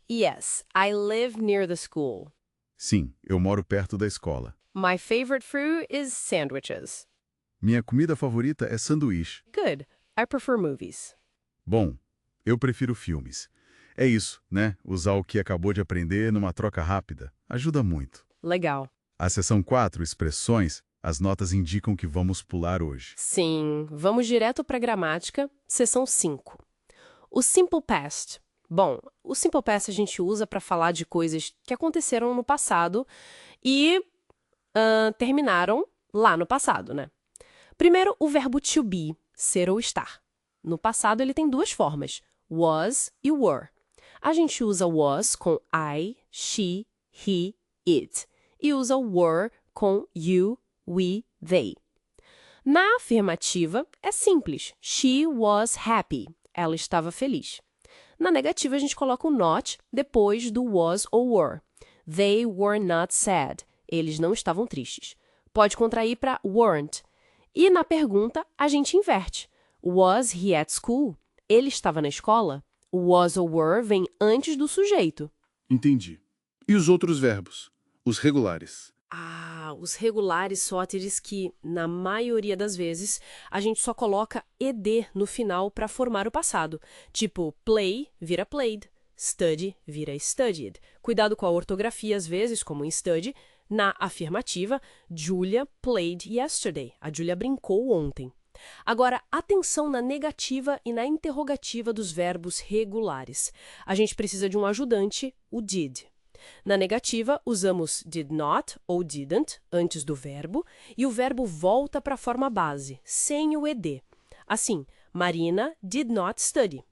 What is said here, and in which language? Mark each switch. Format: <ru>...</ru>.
<en>Yes, I live near the school.</en> <pt>Sim, eu moro perto da escola.</pt> <en>My favorite fruit is sandwiches.</en> <pt>Minha comida favorita é sanduíche.</pt> <en>Good, I prefer movies.</en> <pt>Bom, eu prefiro filmes. É isso, né? Usar o que acabou de aprender numa troca rápida. Ajuda muito. Legal. A seção 4, expressões, as notas indicam que vamos pular hoje. Sim, vamos direto para a gramática, seção 5. O simple past. Bom, o simple past a gente usa para falar de coisas que aconteceram no passado e terminaram lá no passado, né? Primeiro, o verbo to be, ser ou estar. No passado, ele tem duas formas, was e were. A gente usa was com I, she, he, it. E usa were com you, we, they. Na afirmativa, é simples.</pt> <en>She was happy.</en> <pt>Ela estava feliz. Na negativa, a gente coloca o not depois do was ou were.</pt> <en>They were not sad.</en> <pt>Eles não estavam tristes. Pode contrair para weren't. E na pergunta, a gente inverte.</pt> <en>Was he at school?</en> <pt>Ele estava na escola? O was ou were vem antes do sujeito. Entendi. E os outros verbos? Os regulares? Os regulares sóteres que, na maioria das vezes, a gente só coloca ed no final para formar o passado. Tipo, play vira played, study vira studied. Cuidado com a ortografia às vezes, como em study. Na afirmativa,</pt> <en>Julia played yesterday.</en> <pt>A Julia brincou ontem. Agora, atenção na negativa e na interrogativa dos verbos regulares. A gente precisa de um ajudante, o did. Na negativa, usamos did not ou didn't antes do verbo e o verbo volta para a forma base, sem o ed. Assim,</pt> <en>Marina did not study.</en>